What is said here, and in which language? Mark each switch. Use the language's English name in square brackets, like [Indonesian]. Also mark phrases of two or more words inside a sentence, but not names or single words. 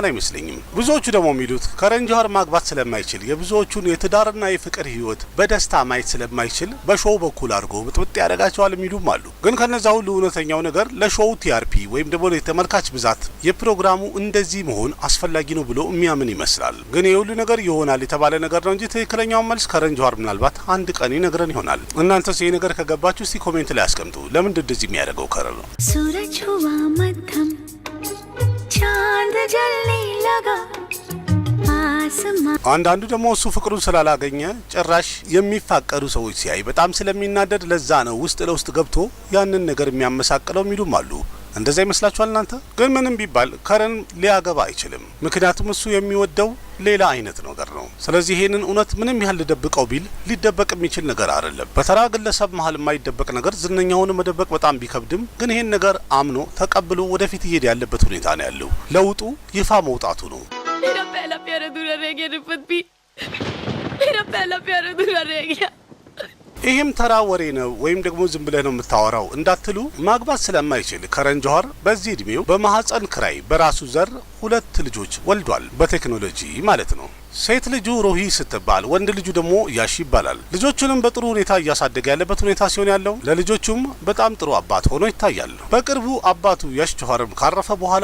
[Amharic] አይመስለኝም። ብዙዎቹ ደግሞ የሚሉት ከረን ጆሃር ማግባት ስለማይችል የብዙዎቹን የትዳርና የፍቅር ህይወት በደስታ ማየት ስለማይችል በሾው በኩል አድርጎ ብጥብጥ ያደርጋቸዋል የሚሉም አሉ። ግን ከነዛ ሁሉ እውነተኛው ነገር ለሾው ቲአርፒ ወይም ደግሞ የተመልካች ብዛት የፕሮግራሙ እንደዚህ መሆን አስፈላጊ ነው ብሎ የሚያምን ይመስላል። ግን የሁሉ ነገር ይሆናል የተባለ ነገር ነው እንጂ ትክክለኛው መልስ ከረን ጆሃር ምናልባት አንድ ቀን ይነግረን ይሆናል። እናንተስ ይሄ ነገር ከገባችሁ እስቲ ኮሜንት ላይ አስቀምጡ። ለምን እንደዚህ የሚያደርገው ከረን ነው? [Hindi] सूरज हुआ मध्यम चांद जलने लगा आसमां [Amharic] አንዳንዱ ደግሞ እሱ ፍቅሩን ስላላገኘ ጭራሽ የሚፋቀሩ ሰዎች ሲያይ በጣም ስለሚናደድ ለዛ ነው ውስጥ ለውስጥ ገብቶ ያንን ነገር የሚያመሳቅለው የሚሉም አሉ። እንደዛ ይመስላችኋል እናንተ? ግን ምንም ቢባል ከረን ሊያገባ አይችልም። ምክንያቱም እሱ የሚወደው ሌላ አይነት ነገር ነው። ስለዚህ ይሄንን እውነት ምንም ያህል ልደብቀው ቢል ሊደበቅ የሚችል ነገር አይደለም። በተራ ግለሰብ መሀል የማይደበቅ ነገር ዝነኛውን መደበቅ በጣም ቢከብድም ግን ይሄን ነገር አምኖ ተቀብሎ ወደፊት እየሄደ ያለበት ሁኔታ ነው ያለው። ለውጡ ይፋ መውጣቱ ነው። [Hindi] मेरा पहला प्यार अधूरा रह गया रिफत भी, मेरा पहला प्यार अधूरा रह गया। [Amharic] ይህም ተራ ወሬ ነው ወይም ደግሞ ዝም ብለህ ነው የምታወራው እንዳትሉ ማግባት ስለማይችል ከረን ጆሃር በዚህ እድሜው በማህፀን ክራይ በራሱ ዘር 2 ልጆች ወልዷል። በቴክኖሎጂ ማለት ነው። ሴት ልጁ ሮሂ ስትባል ወንድ ልጁ ደግሞ ያሺ ይባላል። ልጆቹንም በጥሩ ሁኔታ እያሳደገ ያለበት ሁኔታ ሲሆን ያለው ለልጆቹም በጣም ጥሩ አባት ሆኖ ይታያል። በቅርቡ አባቱ ያሽ ጆሃርም ካረፈ በኋላ